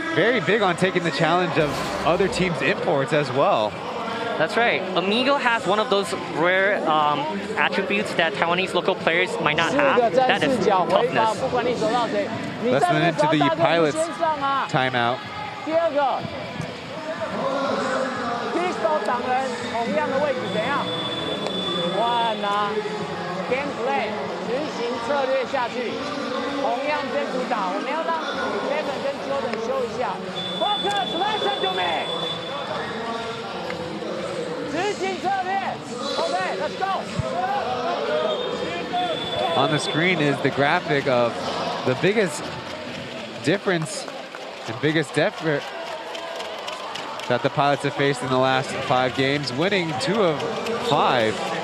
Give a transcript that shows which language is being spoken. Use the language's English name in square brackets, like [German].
[English] very big on taking the challenge of other teams' imports as well. That's right. Amigo has one of those rare attributes that Taiwanese local players might not have. That is toughness. Less than into the Pilots timeout. [Chinese] 第二个 ，pistol 挡人，同样的位置怎样？换啊 ，game play 执行策略下去，同样这组打，我们要让 Kevin 跟 Jordan 修一下。 [English] Focus, listen to me。 [Chinese] 执行策略 ， OK, let's go。 [English] On the screen is the graphic of the biggest difference and biggest effort that the Pilots have faced in the last 5 games, winning 2 of 5.